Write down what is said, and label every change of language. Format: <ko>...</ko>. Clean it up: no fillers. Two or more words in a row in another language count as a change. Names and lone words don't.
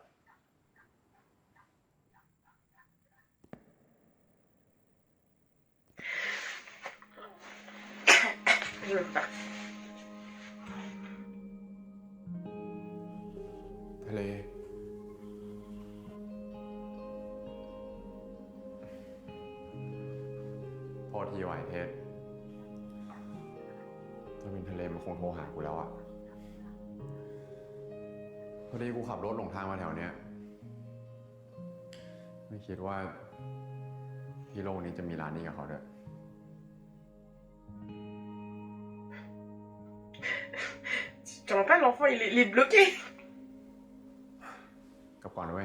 <fr>Je veux pas.</fr> <th>ทะเล โทษทีว่ะไอ้เพชรถ้าเป็นทะเลมันคงโทรหากูแล้วอะพอดีกูขับรถหลงทางมาแถวเนี้ย ไม่คิดว่าที่โลกนี้จะมีร้านนี้กับเขาด้วย</th> <fr>Tu comprends pas, l'enfant, il est bloqué.</fr> <th>กลับก่อนนะเว้ย</th>